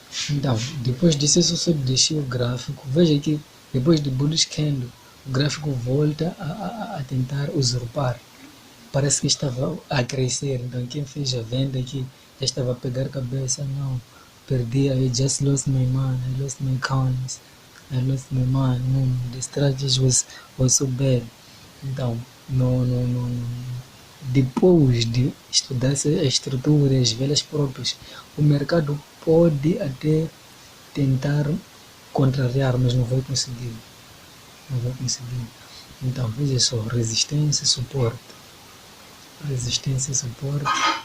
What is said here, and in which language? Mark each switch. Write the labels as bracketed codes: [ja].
[pt] Então, depois disso eu só deixei o gráfico. Veja que depois de bullish candle, o gráfico volta a tentar usurpar. Parece que estava a crescer. Então quem fez a venda aqui já estava a pegar cabeça. Não, perdi, [en] I just lost my money, I lost my coins, I lost my money. No, the strategy was so bad. [pt] Então, não. Depois de estudar essa estrutura, as velas próprias, o mercado pode até tentar contrariar, mas não vai conseguir. Não vai conseguir. Então, veja só, resistência, suporte. Resistência, suporte.